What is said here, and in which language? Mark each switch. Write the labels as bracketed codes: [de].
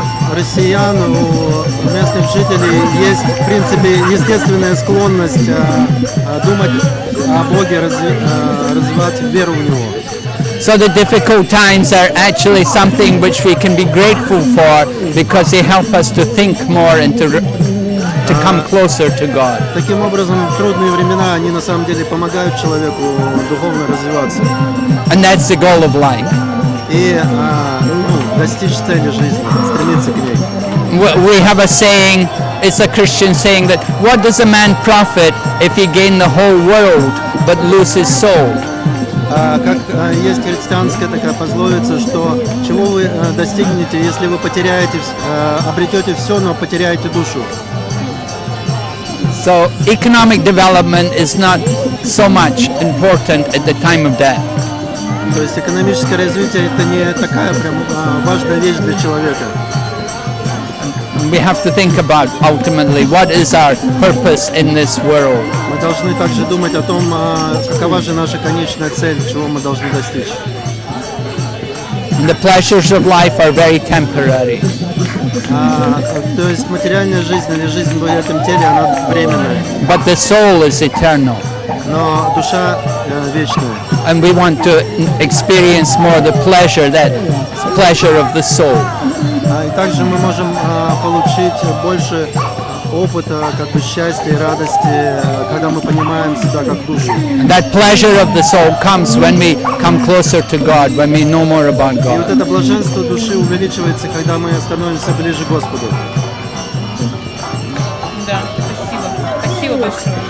[ru] У россиян, у местных жителей есть, в принципе, естественная склонность думать о Боге, развивать веру в Него. [en] So the difficult times are actually something which we can be grateful for because they help us to think more and to come closer to God. [ru] Таким образом, трудные времена, они на самом деле помогают человеку духовно развиваться. [en] And that's the goal of life. [ru] И достичь цели жизни, стремиться к ней. [en] We have a saying, it's a Christian saying that what does a man profit if he gain the whole world but lose his soul? [ru] Как есть христианская такая пословица, что чего вы достигнете, если вы потеряете, обретете все, но потеряете душу. [en] So economic development is not so much important at the time of death. [ru] То есть экономическое развитие это не такая прям важная вещь для человека. [en] We have to think about ultimately what is our purpose in this world. [ru] Мы должны также думать о том, какова же наша конечная цель, чего мы должны достичь. [en] The pleasures of life are very temporary. [ru] То есть материальная жизнь или жизнь в этом теле, она временная. [en] But the soul is eternal. [ru] Но душа вечная. [en] And we want to experience more the pleasure, that pleasure of the soul. [ru] И также мы можем получить больше опыта, как бы счастья и радости, когда мы понимаем себя как душу. [en] And that pleasure of the soul comes when we come closer to God, when we know more about [ru] И вот [en] God. [ru] это блаженство души увеличивается, когда мы становимся ближе к Господу. Да, спасибо. Спасибо большое.